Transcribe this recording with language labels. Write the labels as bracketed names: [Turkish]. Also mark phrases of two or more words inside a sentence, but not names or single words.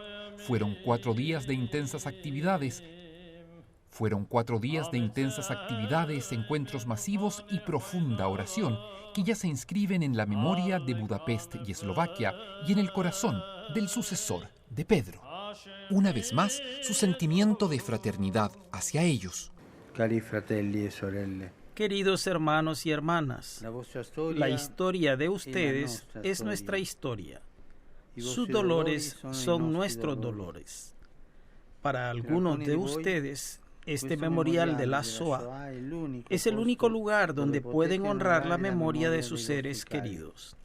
[Spanish] Fueron 4 días de intensas actividades. Encuentros masivos y profunda oración, que ya se inscriben en la memoria de Budapest y Eslovaquia y en el corazón del sucesor de Pedro. Una vez más, su sentimiento de fraternidad hacia ellos. [Italian] Cari fratelli e sorelle. [Spanish] Queridos hermanos y hermanas, la historia de ustedes es nuestra historia. Sus dolores son nuestros dolores. Para algunos de ustedes, este memorial de la Shoah es el único lugar donde pueden honrar la memoria de sus seres queridos.